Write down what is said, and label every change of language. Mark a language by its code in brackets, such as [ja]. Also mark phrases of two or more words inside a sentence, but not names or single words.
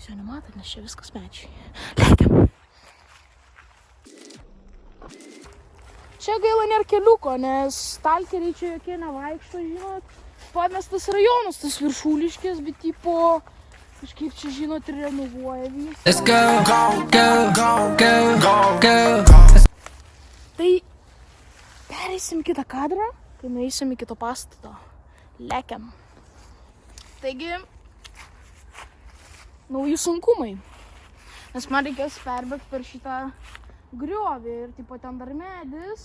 [lt] Jūs jo nematot, nes čia viskas medžiai. Lekiam. Čia gaila nėra keliuko, nes stalkeriai čia jokie nevaikšto, žinot. Pamestas rajonas, tas Viršuliškės, bet tipo, kažkaip čia, žinot, renovuoja visą. [en] Let's go, go. [lt] Tai pereisim kitą kadrą, kai nueisim į kito pastato. Lekiam. Taigi, nauji sunkumai. Nes man reikės perbėgti per šitą griovį ir tipo ten dar medis.